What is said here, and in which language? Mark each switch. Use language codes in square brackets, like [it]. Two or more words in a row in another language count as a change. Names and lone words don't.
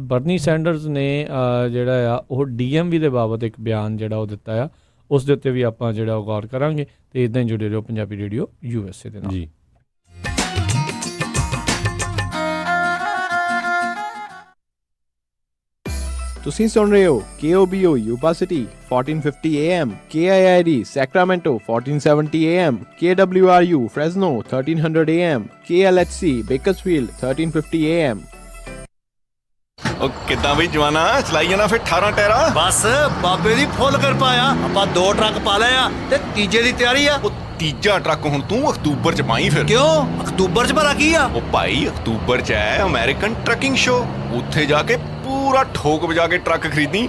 [pa] ਬਰਨੀ ਸੈਂਡਰਸ ਨੇ ਜਿਹੜਾ ਆ ਉਹ DMV ਦੇ ਬਾਬਤ ਇੱਕ ਬਿਆਨ ਜਿਹੜਾ ਉਹ ਦਿੱਤਾ ਆ, ਉਸ ਦੇ ਉੱਤੇ ਵੀ ਆਪਾਂ ਜਿਹੜਾ ਉਹ ਗੌਰ ਕਰਾਂਗੇ। ਅਤੇ ਇੱਦਾਂ ਹੀ ਜੁੜੇ ਰਹੋ ਪੰਜਾਬੀ ਰੇਡੀਓ USA ਦੇ ਨਾਲ ਜੀ। ਤੁਸੀਂ ਸੁਣ ਰਹੇ ਹੋ KOBO Yuba City 1450 AM, KIID Sacramento 1470 AM, KWRU Fresno 1300 AM, KLHC Bakersfield 1350 AM। ਉਹ ਕਿੱਦਾਂ ਬਈ ਜਵਾਨਾ ਚਲਾਈ ਜਾਣਾ ਫਿਰ 18 ਟਾਇਰਾ। ਬਸ ਬਾਬੇ ਦੀ ਫੁੱਲ ਕਿਰਪਾ ਆ, ਆਪਾਂ 2 ਟਰੱਕ ਪਾ ਲਏ ਆ ਤੇ ਤੀਜੇ ਦੀ ਤਿਆਰੀ ਆ। ਉਹ ਤੀਜਾ ਟਰੱਕ ਹੁਣ ਤੂੰ ਅਕਤੂਬਰ ਚ ਪਾਈ ਫਿਰ। ਕਿਉਂ ਅਕਤੂਬਰ ਚ ਭਲਾ ਕੀ ਆ? ਉਹ ਭਾਈ ਅਕਤੂਬਰ ਚ ਹੈ ਅਮਰੀਕਨ ਟਰੱਕਿੰਗ ਸ਼ੋ, ਉੱਥੇ ਜਾ ਕੇ ਪੂਰਾ ਠੋਕ ਵਜਾ ਕੇ ਟਰੱਕ ਖਰੀਦੀ।